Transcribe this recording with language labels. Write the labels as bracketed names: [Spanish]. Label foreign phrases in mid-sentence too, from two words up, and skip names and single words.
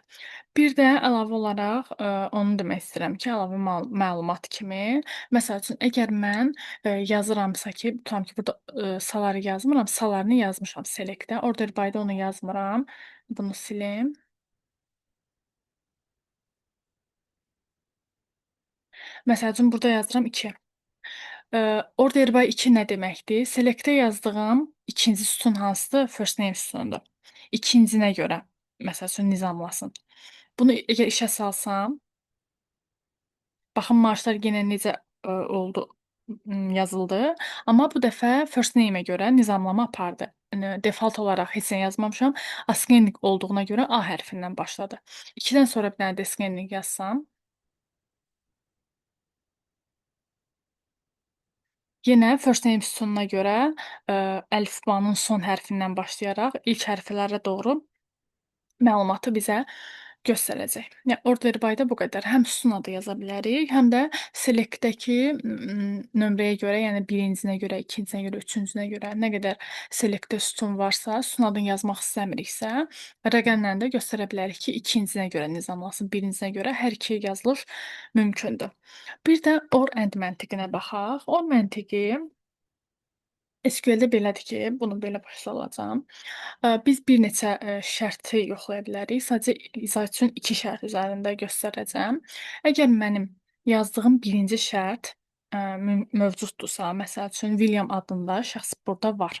[Azerbaijani] Bir də əlavə olaraq onu demək istəyirəm ki, əlavə məlumat kimi, məsəl üçün əgər mən yazıramsa ki, tutam ki, burada salary yazmıram, salaryni yazmışam select-də, [English] order by- [Azerbaijani] da onu yazmıram. Bunu silim. Məsəl üçün burada yazıram 2. [English] Order by [Azerbaijani] 2 nə deməkdir? Select-ə yazdığım ikinci sütun hansıdır? [English] First name [Azerbaijani] sütunudur. İkincinə görə, məsəl üçün nizamlasın. Bunu əgər işə salsam, baxın maaşlar yenə necə oldu, yazıldı. Amma bu dəfə [English] first name- [Azerbaijani] ə görə nizamlama apardı. Default olaraq heç nə yazmamışam. Ascending olduğuna görə A hərfindən başladı. 2-dən sonra bir dənə descending yazsam, yenə [English] first name [Azerbaijani] sütununa görə əlifbanın son hərfindən başlayaraq ilk hərflərə doğru məlumatı bizə göstərəcək. Yəni [English] order by- [Azerbaijani] da bu qədər. Həm sütun adı yaza bilərik, həm də select-dəki nömrəyə görə, yəni birincinə görə, ikincinə görə, üçüncünə görə nə qədər select-də sütun varsa, sütun adını yazmaq istəmiriksə, rəqəmlə də göstərə bilərik ki, ikincinə görə nizamlasın, birincinə görə hər iki yazılış mümkündür. Bir də [English] or and [Azerbaijani] məntiqinə baxaq. Or məntiqi SQL-də belədir ki, bunu belə başa salacağam. Biz bir neçə şərti yoxlaya bilərik. Sadəcə izah üçün 2 şərt üzərində göstərəcəm. Əgər mənim yazdığım birinci şərt mövcuddursa, məsəl üçün William adında şəxs burada var.